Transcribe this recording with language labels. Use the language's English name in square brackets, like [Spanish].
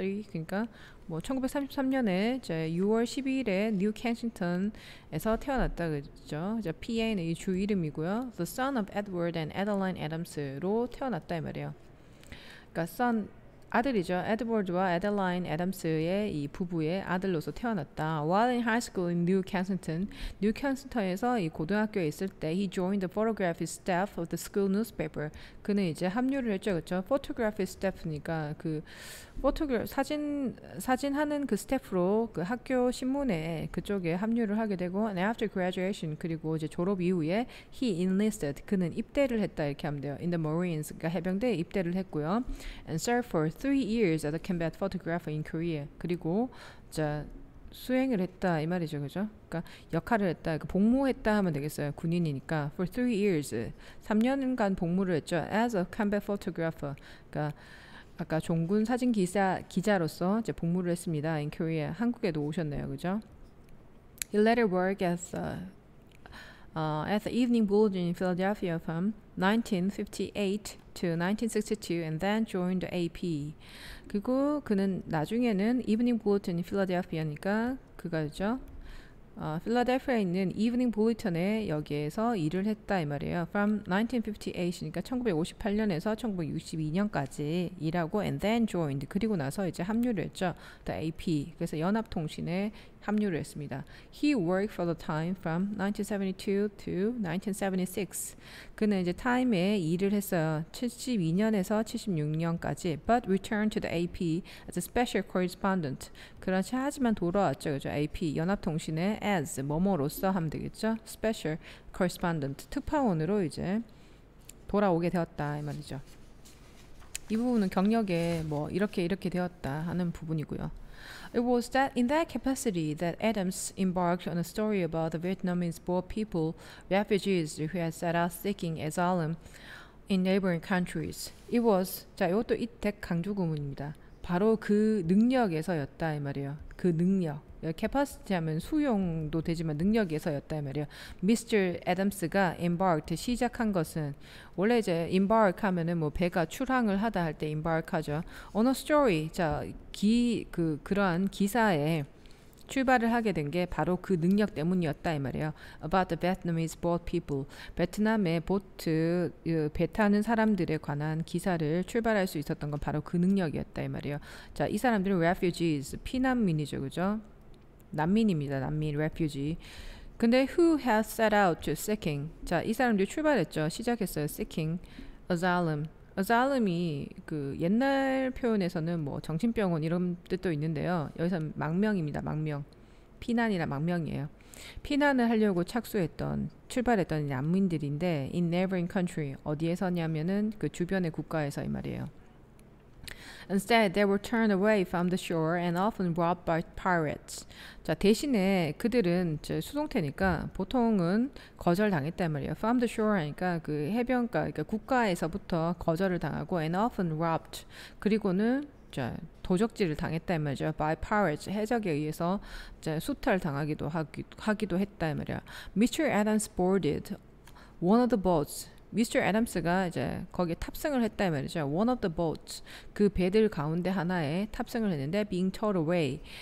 [Korean] 그러니까 뭐 1933년에 6월 12일에 뉴 켄싱턴에서 태어났다 그죠. 자, PA는 이 주 이름이고요. [English] The son of Edward and Adeline Adams로 [Korean] 태어났다 이 말이에요. 그러니까 son 아들이죠. 에드워드와 에델라인 애덤스의 이 부부의 아들로서 태어났다. [English] While in high school in New Kensington, [Korean] 뉴 켄싱턴에서 이 고등학교에 있을 때 [English] he joined the photography staff of the school newspaper. [Korean] 그는 이제 합류를 했죠, 그렇죠? photography staff니까 그 사진 하는 그 스태프로 그 학교 신문에 그쪽에 합류를 하게 되고 [English] and after graduation [Korean] 그리고 이제 졸업 이후에 [English] he enlisted [Korean] 그는 입대를 했다 이렇게 하면 돼요. [English] In the Marines [Korean] 그러니까 해병대에 입대를 했고요. [English] And served for 3 years as a combat photographer in Korea. [Korean] 그리고 자 수행을 했다 이 말이죠, 그죠? 그러니까 역할을 했다, 그러니까 복무했다 하면 되겠어요. 군인이니까 for 3 years 3년간 복무를 했죠. [English] As a combat photographer. [Korean] 그러니까 아까 종군 사진 기자로서 이제 복무를 했습니다. In Korea 한국에도 오셨네요, 그죠? [English] He later worked as the Evening Bulletin in Philadelphia from 1958 to 1962 and then joined the AP. [Korean] 그리고 그는 나중에는 [English] Evening Bulletin in Philadelphia [Korean] 니까 그거죠. 필라델피아에 있는 이브닝 볼리턴에 여기에서 일을 했다 이 말이에요. From 1958이니까 1958년에서 1962년까지 일하고 [English] and then joined [Korean] 그리고 나서 이제 합류를 했죠. The AP 그래서 연합통신에 합류를 했습니다. [English] He worked for the Time from 1972 to 1976. [Korean] 그는 이제 타임에 일을 했어요. 72년에서 76년까지. [English] But returned to the AP as a special correspondent. [Korean] 그렇지 하지만 돌아왔죠, 그죠? AP 연합통신에 as 뭐뭐로서 하면 되겠죠. Special correspondent 특파원으로 이제 돌아오게 되었다 이 말이죠. 이 부분은 경력에 뭐 이렇게 되었다 하는 부분이고요. [English] It was that in that capacity that Adams embarked on a story about the Vietnamese-born people, refugees who had set out seeking asylum in neighboring countries. [Korean] It was 자 이것도 이택 강조 구문입니다. 바로 그 능력에서였다 이 말이에요. 그 능력. capacity 하면 수용도 되지만 능력에서였다 이 말이에요. Mr. Adams가 embarked 시작한 것은 원래 이제 embark 하면은 뭐 배가 출항을 하다 할 때 embark 하죠. On a story 자 그러한 기사에 출발을 하게 된 게 바로 그 능력 때문이었다 이 말이에요. [English] About the Vietnamese-born people. [Korean] 베트남의 보트 배 타는 사람들에 관한 기사를 출발할 수 있었던 건 바로 그 능력이었다 이 말이에요. 자, 이 사람들은 refugees, 피난민이죠, 그죠? 난민입니다. 난민, refugee. 근데 [English] who has set out to seeking. [Korean] 자, 이 사람들이 출발했죠. 시작했어요. [English] seeking asylum. [Korean] asylum이 그 옛날 표현에서는 뭐 정신병원 이런 뜻도 있는데요. 여기서 망명입니다. 망명. 피난이라 망명이에요. 피난을 하려고 출발했던 난민들인데 [English] in neighboring country [Korean] 어디에서냐면은 그 주변의 국가에서 이 말이에요. [English] Instead, they were turned away from the shore and often robbed by pirates. [Korean] 자, 대신에 그들은 수송태니까 보통은 거절당했단 말이에요. [English] From the shore [Korean] 하니까 그 해변가, 그러니까 국가에서부터 거절을 당하고 [English] and often robbed. [Korean] 그리고는 자, 도적질을 당했단 말이죠. [English] By pirates, [Korean] 해적에 의해서 수탈 당하기도 하기도 했다 이 말이야. [English] Mr. Adams boarded one of the boats. [Korean] 미스터 애덤스가 이제 거기에 탑승을 했다 이 말이죠. [English] One of the boats. [Korean] 그 배들 가운데 하나에 탑승을 했는데 [English] being towed away.